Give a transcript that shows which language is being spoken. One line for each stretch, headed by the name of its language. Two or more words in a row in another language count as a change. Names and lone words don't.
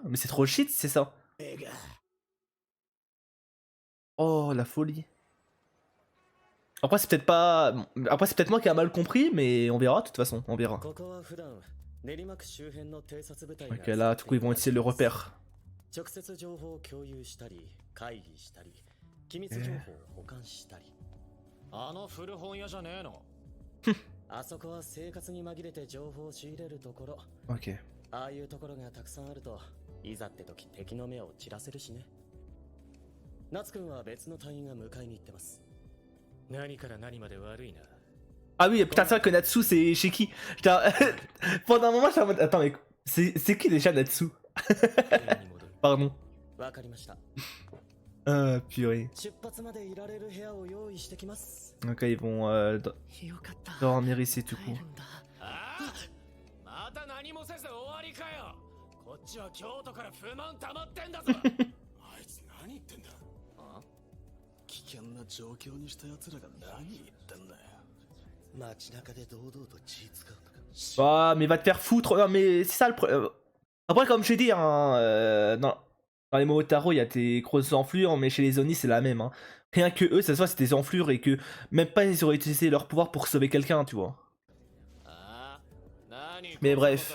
French: Mais c'est trop shit, c'est ça. Oh, la folie. Après, c'est peut-être pas. Après, c'est peut-être moi qui a mal compris, mais on verra, de toute façon, on verra. Ok, là, du coup, ils vont essayer le repère. Ok.
Japanese: ああいうところがたくさんあると、いざって時敵の目を散らせるしね。夏くんは別の隊員が迎えに行ってます。何から何まで悪いな。
French: Ah oui, putain, c'est vrai que Natsu, c'est chez qui? Putain, pendant un moment, j'étais en mode. Attends, mais c'est qui déjà Natsu? Pardon.
Japanese: わかりました。
French: Ah, purée.
Japanese: 出発までいられる部屋を用意してきます。
French: Donc là, ils vont dormir ici, du coup.
Japanese: また何もせず終わりかよ。こっちは京都から不満溜まってんだぞ。あいつ何言ってんだ。あ？危険な状況にした奴らが何言ってんだよ。街中で堂々と血使うとか。
French: Ah, mais va te faire foutre. Non, mais c'est ça le problème. Après, comme je t'ai dit, hein, dans les Momotaro, il y a des grosses enflures, mais chez les Oni, c'est la même. Hein. Rien que eux, ça se voit, c'est des enflures et que même pas ils auraient utilisé leur pouvoir pour sauver quelqu'un, tu vois. Mais bref.